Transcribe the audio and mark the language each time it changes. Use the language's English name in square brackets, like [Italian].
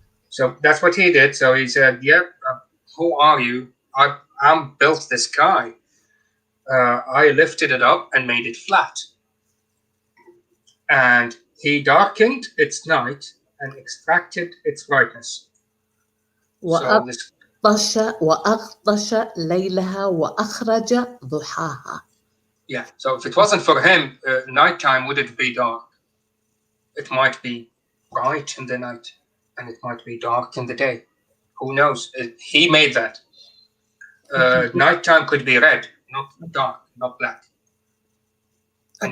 [English] So that's what he did. So he said, "Yep, who are you? I'm built the sky. I lifted it up and made it flat, and he darkened its night and extracted its brightness." So this, [Arabic] وأغطش ليلها وأخرج ضحاها. [English] yeah. So if it wasn't for him, nighttime wouldn't be dark. It might be bright in the night, and it might be dark in the day. Who knows? He made that. Nighttime could be red, not dark, not black, and